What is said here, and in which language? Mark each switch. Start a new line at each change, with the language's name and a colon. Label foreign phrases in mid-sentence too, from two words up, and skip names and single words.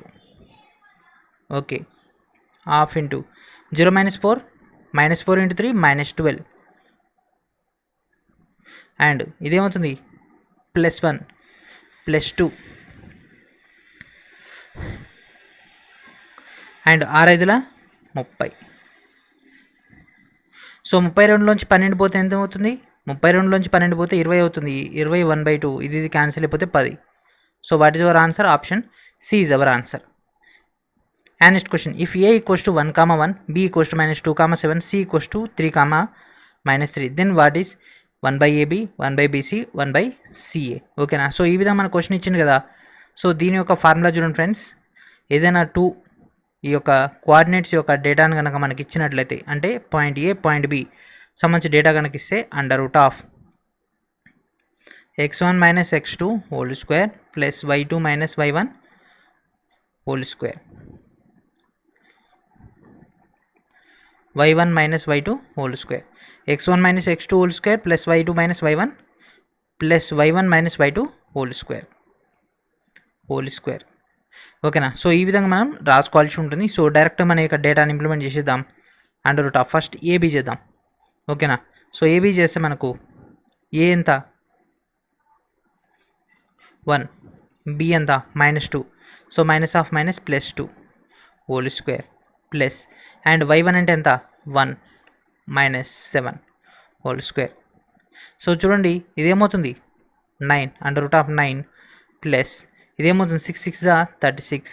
Telugu: ఓకే,
English: half into
Telugu: 0 - 4 -4 ఇంటూ 3 -12 అండ్ ఇదేమవుతుంది +1 +2 అండ్ 6×5 = 30. సో 32లోంచి 12 పోతే ఎంత అవుతుంది? 32లోంచి 12 పోతే 20 అవుతుంది. 20 1/2 ఇది క్యాన్సిల్ అయిపోతే 10.
English: So what is our answer? Option C is our answer. And next question, if a = 1, 1, b = -2, 7, c = 3, -3 then what is 1/ab,
Telugu: 1/bc, 1/ca. ఓకేనా? సో ఈ విధంగా మన క్వశ్చన్ ఇచ్చింది కదా. సో దీని యొక్క ఫార్ములా చూడండి ఫ్రెండ్స్, ఏదైనా ఈ యొక్క కోఆర్డినేట్స్ యొక్క డేటాను కనుక మనకి ఇచ్చినట్లయితే, అంటే
English: point A point B
Telugu: సంబంధించి డేటా కనుక ఇస్తే √(x1 - x2) ప్లస్ y2 - y1 y1 - y2 x1 - x2 ప్లస్ y2 - y1 ప్లస్ y1 - y2 ఓకేనా? సో ఈ విధంగా మనం రాసుకోవాల్సి ఉంటుంది. సో డైరెక్ట్ మన యొక్క డేటాని ఇంప్లిమెంట్ చేసేద్దాం. ఫస్ట్ ఏబీ చేద్దాం. ఓకేనా? సో ఏబీ చేస్తే మనకు ఏ ఎంత 1, బి ఎంత -2, సో -(-) +2 ప్లస్ అండ్ y1 అంటే ఎంత 1 - 7 సో చూడండి ఇదేమవుతుంది 9 √9 ప్లస్ ఇదేమవుతుంది 6 6 36.